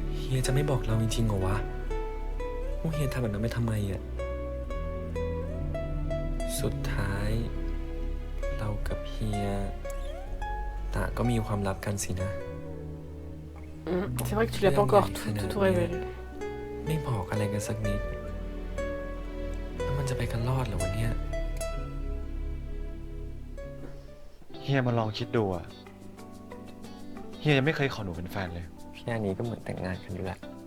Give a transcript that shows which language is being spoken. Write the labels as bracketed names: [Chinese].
[Thai] เฮียจะไม่บอกเราจริงๆเหรอวะว่าเฮียทำแบบนั้นไปทำไมอ่ะ สุดท้าย เรากับเฮียต่างก็มีความลับกันสินะ [French] C'est vrai que tu l'as pas encore tout révélé. [Thai] ไม่บอกอะไรกันสักนิด แล้วมันจะไปกันรอดเหรอวะเนี่ย เฮียมาลองคิดดูอ่ะ เฮียยังไม่เคยขอหนูเป็นแฟนเลย แค่นี้ก็เหมือนแต่งงานกันอยู่แล้ว